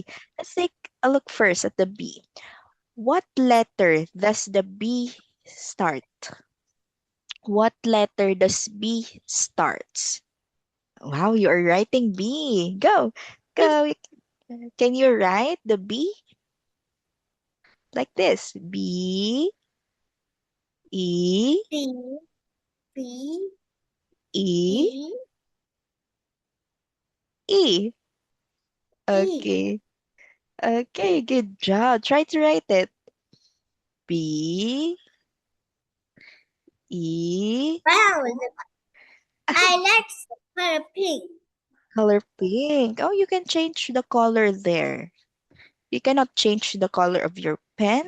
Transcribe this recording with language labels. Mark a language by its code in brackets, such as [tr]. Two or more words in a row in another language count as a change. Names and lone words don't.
[en] Let's take a look first at the bee. What letter does the B start? What letter does B starts? Wow, you are writing B. Go. Go. Can you write the B like this? B, E, B. B. E, E. E. E. Okay. Okay, good job. Try to write it. B, E, Wow. I like the color pink. color pink. Oh, you can change the color there. You cannot change the color of your pen.